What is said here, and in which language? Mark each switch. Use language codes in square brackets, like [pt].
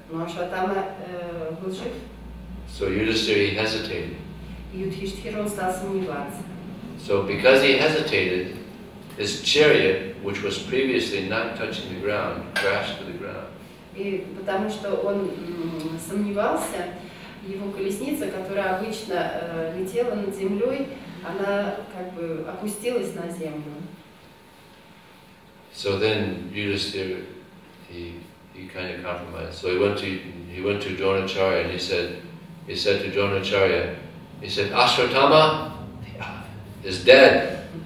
[ru] Но Ашватthама был жив. [en] So Yudhishthira, he hesitated. [ru] И Юдхиштхира, он стал сомневаться. [en] So because he hesitated, his chariot, which was previously not touching the ground, crashed to the ground. [ru] И потому что он сомневался, его колесница, которая обычно летела над землей, она как бы опустилась на землю. [en] So then Yudhishthira, he kind of compromised. So he went to Dronacharya and he said to Dronacharya, he said, Ashwatthama is dead.